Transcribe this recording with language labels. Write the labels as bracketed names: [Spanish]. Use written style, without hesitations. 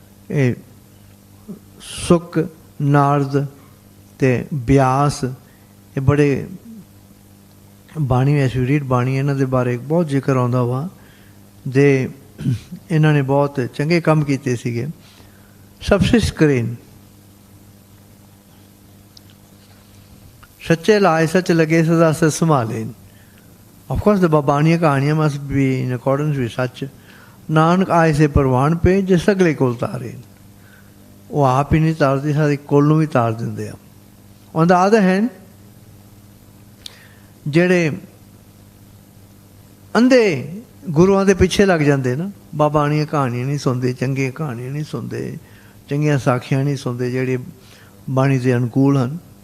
[Punjabi] ਇਹ ਸੁਖ ਨਾਰਦ ਅਤੇ ਬਿਆਸ ਇਹ ਬੜੇ ਬਾਣੀ, [English] as you read [Punjabi] ਬਾਣੀ, ਇਹਨਾਂ ਦੇ ਬਾਰੇ ਬਹੁਤ ਜ਼ਿਕਰ ਆਉਂਦਾ ਵਾ। ਦੇ ਇਹਨਾਂ ਨੇ ਬਹੁਤ ਚੰਗੇ ਕੰਮ ਕੀਤੇ ਸੀਗੇ। ਸਭ ਸਿਸ਼ ਕਰੇਨ, ਸੱਚੇ ਲਾਏ ਸੱਚ ਲਗੇ ਸਦਾ ਸਚ ਸੰਭਾਲੇ। [English] Of course, the Babaniya Kahaniya must be in accordance with such. [Punjabi] Nanak ਆਏ ਸੇ ਪ੍ਰਵਾਨ ਪੇ ਜੇ ਸਗਲੇ ਕੋਲ ਤਾਰੇ। ਉਹ ਆਪ ਹੀ ਨਹੀਂ ਤਾਰਦੇ, ਸਾਰੇ ਕੋਲ ਨੂੰ ਵੀ ਤਾਰ ਦਿੰਦੇ ਆ। [English] On the other hand, [Punjabi] ਜਿਹੜੇ ਅੰਧੇ ਗੁਰੂਆਂ ਦੇ ਪਿੱਛੇ ਲੱਗ ਜਾਂਦੇ ਨਾ, ਬਾਬਾਣੀਆਂ ਕਹਾਣੀਆਂ ਨਹੀਂ ਸੁਣਦੇ, ਚੰਗੀਆਂ ਕਹਾਣੀਆਂ ਨਹੀਂ ਸੁਣਦੇ, ਚੰਗੀਆਂ ਸਾਖੀਆਂ ਨਹੀਂ ਸੁਣਦੇ, ਜਿਹੜੇ ਬਾਣੀ ਦੇ ਅਨੁਕੂਲ ਹਨ।